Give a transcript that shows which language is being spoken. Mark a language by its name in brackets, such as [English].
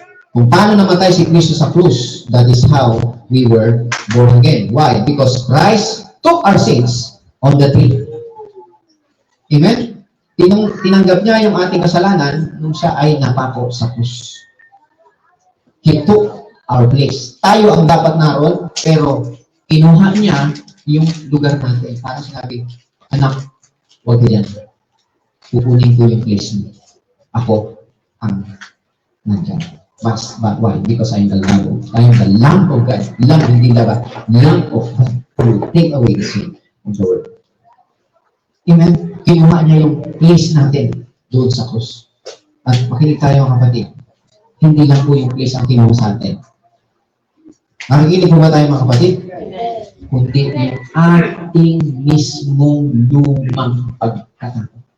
[Filipino] Kung paano namatay si Kristo sa krus, [English] that is how we were born again. Why? Because Christ took our sins on the tree. Amen? [Filipino] Tinanggap niya yung ating kasalanan nung siya ay napako sa krus. [English] He took our place. [Filipino] Tayo ang dapat naroon, pero kinuha niya yung lugar natin. Para sinabi, anak, huwag yan. Pupunin ko yung place mo. Ako ang nandyan. [English] But why? Because I am the Lamb of God. Lamb, [Filipino] hindi laba. [English] Lamb of God who will take away the sin of the world. [Filipino] Amen? Kinuha niya yung place natin doon sa krus. At makinig tayo, mga kapatid. Hindi lang po yung place ang kinuha sa atin. Nakikinig po ba tayo, mga kapatid? Kundi yung ating mismong lumang pagkatao.